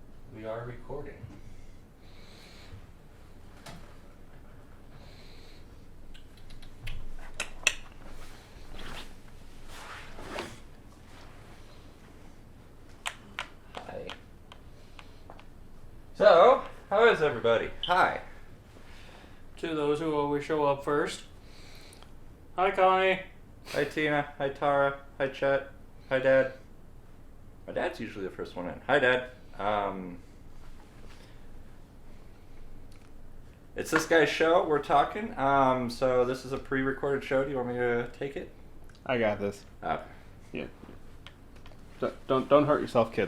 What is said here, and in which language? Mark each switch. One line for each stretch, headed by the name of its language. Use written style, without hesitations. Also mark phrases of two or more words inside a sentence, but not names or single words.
English: We are recording. Hi. So, how is everybody? Hi. To those who always show up first. Hi, Connie. Hi, Tina. Hi, Tara. Hi, Chet. Hi, Dad. My dad's usually the first one in. Hi, Dad. It's this guy's show. We're talking. So this is a pre-recorded show. Do you want me to take it? I got this. Okay. Yeah. Don't hurt yourself, kid.